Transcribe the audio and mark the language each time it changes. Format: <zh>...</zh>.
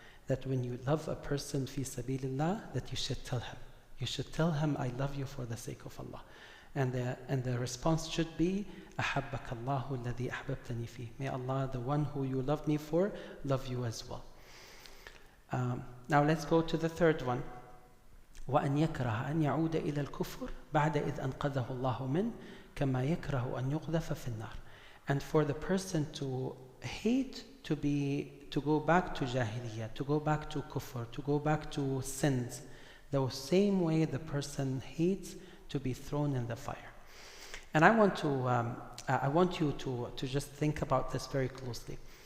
<en>that when you love a person fi sabilillah, that you should tell him. You should tell him, I love you for the sake of Allah. And the response should be,</en> <ar>أحبك الله الذي أحببتني فيه.</ar> <en>May Allah, the one who you love me for, love you as well. Now let's go to the third one.</en> <ar>وأن يكره أن يعود إلى الكفر بعد إذ أنقذه الله منه كما يكره أن يقذف في النار.</ar> <en>And for the person to hate to go back to jahiliyyah, to go back to kufr, to go back to sins, the same way the person hates to be thrown in the fire. And I want you to just think about this very closely.</en>